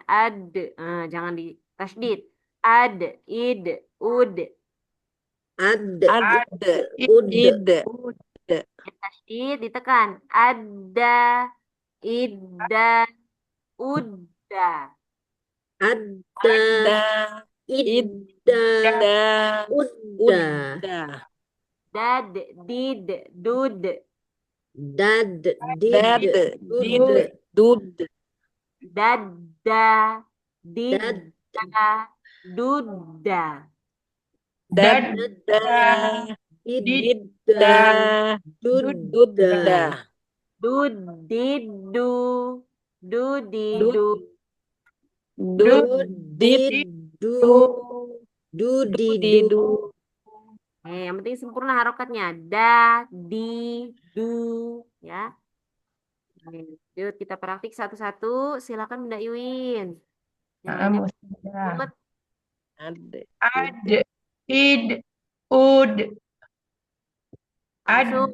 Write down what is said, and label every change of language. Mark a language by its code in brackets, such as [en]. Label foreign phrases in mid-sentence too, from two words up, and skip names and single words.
[id] Ad, jangan ditasydid. Ad, id, ud. Ad. Ada. Ud. Ide. Tasydid ditekan. Ada, ida, udda. Ada. Ada. Ida. Ida. Uda. Uda. Dad, did, dud. Dad. Did. Dad. Dud. Did. Dud. Dada, didda, dudda. Dada. Idda. Dudda. Dudda. Dudidu, dudidu. Dudidu. Dudidu. Yang penting sempurna harokatnya. Da, di, du. Ya. Lanjut, kita praktik satu-satu. Silakan Bunda Iwin. Yang lainnya Mustada. banget. Ada. Ad, id, ud, Langsung